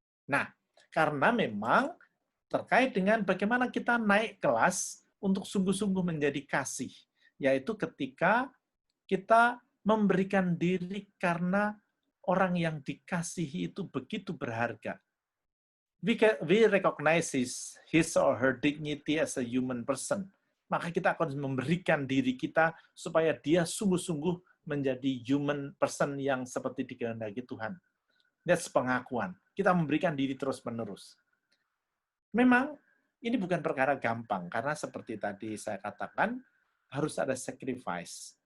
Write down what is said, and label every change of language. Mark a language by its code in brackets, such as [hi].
[id] Nah, karena memang terkait dengan bagaimana kita naik kelas untuk sungguh-sungguh menjadi kasih, yaitu ketika kita memberikan diri karena orang yang dikasihi itu begitu berharga. [en] We recognize his or her dignity as a human person. [id] Maka kita akan memberikan diri kita supaya dia sungguh-sungguh menjadi human person yang seperti dikehendaki Tuhan. That's pengakuan. Kita memberikan diri terus-menerus. Memang ini bukan perkara gampang, karena seperti tadi saya katakan, harus ada sacrifice.